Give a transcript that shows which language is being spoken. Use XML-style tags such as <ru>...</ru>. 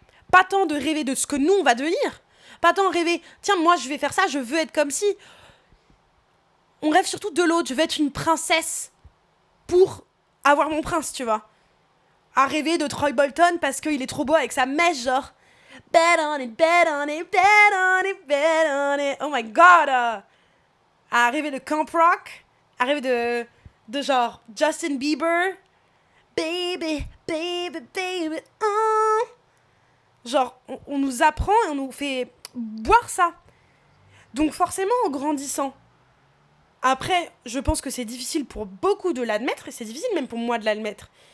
<fr>Pas tant de rêver de ce que nous on va devenir, pas tant rêver, tiens moi je vais faire ça, je veux être comme si. On rêve surtout de l'autre, je veux être une princesse pour avoir mon prince, tu vois. À rêver de Troy Bolton parce qu'il est trop beau avec sa mèche, genre.</fr> <en>Bet on it, bet on it, bet on it, bet on it. Oh my god!</en> <fr>À rêver de Camp Rock, à rêver de genre Justin Bieber.</fr> <en>Baby, baby, baby, oh.</en> <fr>Genre, on nous apprend et on nous fait boire ça. Donc forcément, en grandissant, après, je pense que c'est difficile pour beaucoup de l'admettre, et c'est difficile même pour moi de l'admettre.</fr>